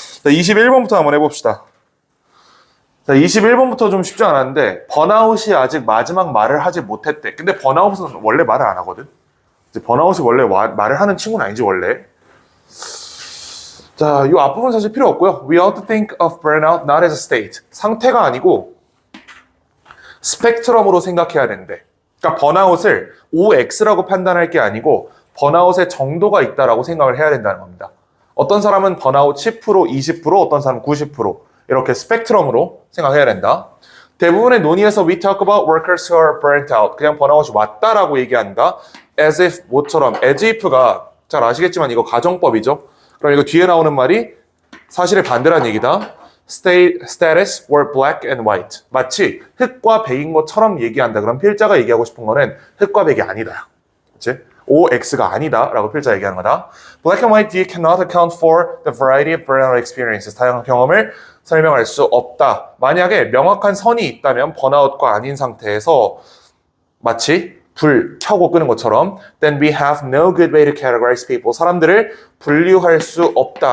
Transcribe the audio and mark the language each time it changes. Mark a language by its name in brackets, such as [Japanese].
[Korean] 자, 21번부터 한번 해봅시다. 자, 21번부터 좀 쉽지 않았는데, 번아웃이 아직 마지막 말을 하지 못했대. 근데 번아웃은 원래 말을 안 하거든. 번아웃이 원래 말을 하는 친구는 아니지, 원래. 자, 이 앞부분 사실 필요 없고요. [English] We ought to think of burnout not as a state. [Korean] 상태가 아니고 스펙트럼으로 생각해야 된대. 그러니까 번아웃을 OX라고 판단할 게 아니고 번아웃의 정도가 있다라고 생각을 해야 된다는 겁니다. 어떤 사람은 번아웃 10%, 20%, 어떤 사람은 90% 이렇게 스펙트럼으로 생각해야 된다. 대부분의 논의에서 [English] we talk about workers who are burnt out. [Korean] 그냥 번아웃이 왔다라고 얘기한다. [English] as if [Korean] 뭐처럼 as if가 잘 아시겠지만 이거 가정법이죠. 그럼 이거 뒤에 나오는 말이 사실의 반대란 얘기다. [English] status were black and white. [Korean] 마치 흑과 백인 것처럼 얘기한다. 그럼 필자가 얘기하고 싶은 거는 흑과 백이 아니다. 그치? OX가 아니다 라고 필자 얘기하는 거다. [English] Black and white cannot account for the variety of burnout experiences. [Korean] 다양한 경험을 설명할 수 없다. 만약에 명확한 선이 있다면 번아웃과 아닌 상태에서 마치 불 켜고 끄는 것처럼 [English] then we have no good way to categorize people. [Korean] 사람들을 분류할 수 없다.